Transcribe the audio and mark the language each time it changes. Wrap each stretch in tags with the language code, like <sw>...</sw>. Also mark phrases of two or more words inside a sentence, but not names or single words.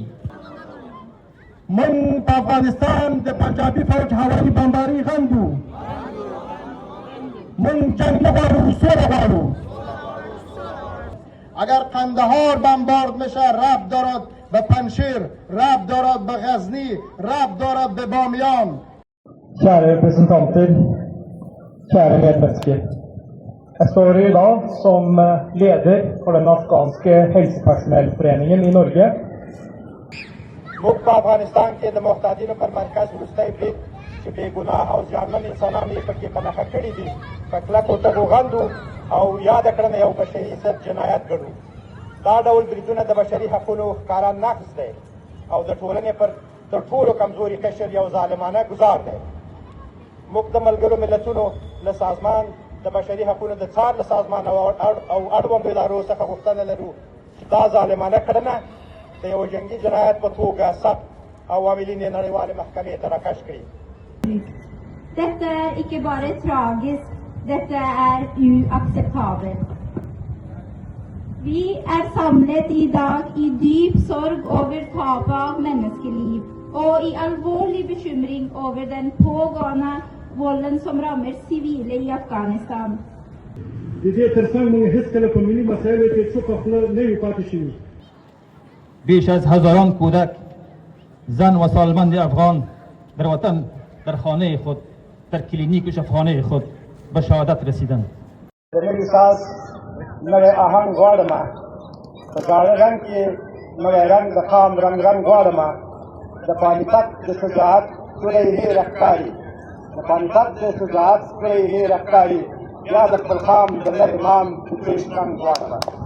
<ps>من په افغانستان د پنجابي فوج هوایي بمباري غندو من جنگ نه غواړو سوله غواړو</ps> <fa>اگر قندهار بمبارد میشه ربط دارد به پنشیر ربط دارد به غزنی ربط دارد به بامیان.</fa> <no>Kjære representanter, kjære medmennesker. Jeg står i dag som leder for den afghanske helsepersonellforeningen i Norge.</no> <ps>موږ په افغانستان کې د محتاجینو پر مرکز وروستی برید چې بېګناه او زیانمن انسانان یې پکې په نښه کړي دي په کلکو تږو غندو او یاده کړنه یو بشري ضد جنایت ګڼو. دا ډول بریدونه د بشري حقونو ښکاره نقض دی او د ټولنې پر تر ټولو کمزوري قشر یو ظالمانه ګزار دی. موږ د ملګرو ملتونو له سازمان د بشري حقونو د څار له سازمان او اړوندو ادارو څخه غوښتنه لرو چې دا ظالمانه کړنه د یو جنګي جنایت په توګه ثبت او عاملین یې نړیوالې محکمې ته راکش کړي.</ps> <no>Dette ikke bare tragisk, dette uakseptabelt. Vi samlet i dag i dyp sorg over tapet av menneskeliv og i alvorlig bekymring over den pågående volden som rammer sivile i Afghanistan.</no> <ps>د دې ترڅنګ موږ هېڅکله په ملي مسایلو کې څوک خپله نه یو پاتې شوي.</ps> <fa>بیش از هزاران کودک زن و سالمند افغان در وطن در خانه خود در کلینیک و شفاخانه خود به شهادت رسیدند.</fa> <ps>د نوي ساز نوی آهنګ غواړمه په زاړه رنګ کې نوی رنګ د خام رنګ غواړمه د پانیپت د شجاعت توری هېره ښکاري د پانیپت د شجاعت توری هېره ښکاري یا د خپل خام د نر امام د پېشنګ غواړمه.</ps>